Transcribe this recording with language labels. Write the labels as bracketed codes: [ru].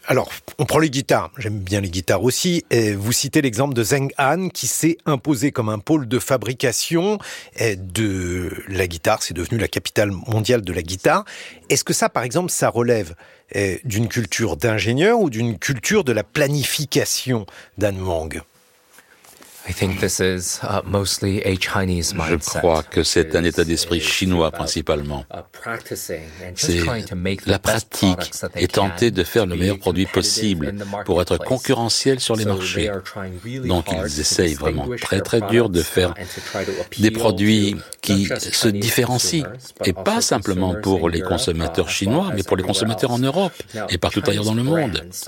[fr] Alors, on prend les guitares, j'aime bien les guitares aussi. Et vous citez l'exemple de Zheng An, qui s'est imposé comme un pôle de fabrication de la guitare. C'est devenu la capitale mondiale de la guitare. Est-ce que ça, par exemple, ça relève d'une culture d'ingénieur ou d'une culture de la planification, Dan Wang? [en] I think this is mostly a Chinese mindset. [fr] Je crois que c'est un état d'esprit chinois principalement. C'est la pratique et tenter de faire le meilleur produit possible pour être concurrentiel sur les marchés. Donc ils essayent vraiment très très dur de faire des produits qui se différencient, et pas simplement pour les consommateurs chinois, mais pour les consommateurs en Europe et partout ailleurs dans le monde.